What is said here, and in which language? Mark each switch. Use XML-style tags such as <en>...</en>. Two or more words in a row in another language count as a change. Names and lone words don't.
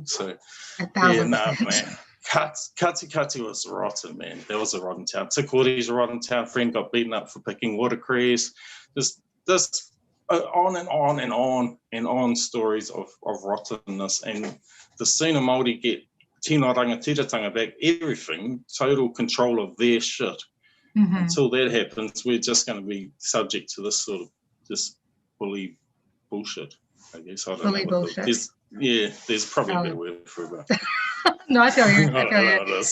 <en>So yeah, no, man. Kati was rotten, man. That was a rotten town. Tikori's a rotten town. Friend got beaten up for picking watercress. Just on and on and on and on stories of rottenness. And the sooner Māori get</en> <mi>tino rangatiratanga</mi> <en>back, everything, total control of their shit. Mm-hmm. Until that happens, we're just going to be subject to this sort of just bully bullshit, I guess. I don't bully know. Bullshit. There's probably a better word for it. No, I feel you. I feel you.</en>